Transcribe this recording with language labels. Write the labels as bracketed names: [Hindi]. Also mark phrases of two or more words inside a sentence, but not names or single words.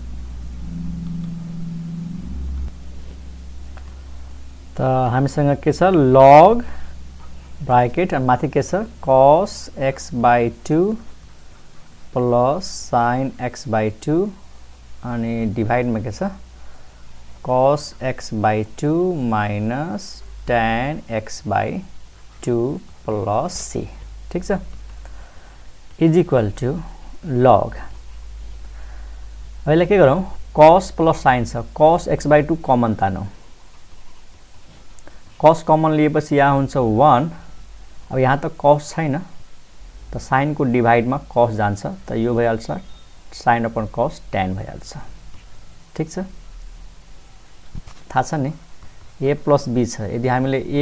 [Nepali] त हामीसँग के छ log ब्रैकेट अनि माथि के छ cos [English] x/2 plus sin x/2 [Nepali] अनि डिवाइड में के छ [English] cos x/2 minus tan x/2 plus c [Nepali] ठीक छ [English] is equal to log [Nepali] अहिले के गरौँ [English] cos plus sin [Nepali] छ cos x/2 कमन तानौं cos कमन लिएपछि यहाँ हुन्छ 1 अब यहाँ त cos छैन त sin को डिवाइड मा cos जान्छ त यो भइहाल्छ sin अपन cos tan भइहाल्छ ठीक छ थाहा छ नि [English] a plus b [Nepali] छ यदि हामीले a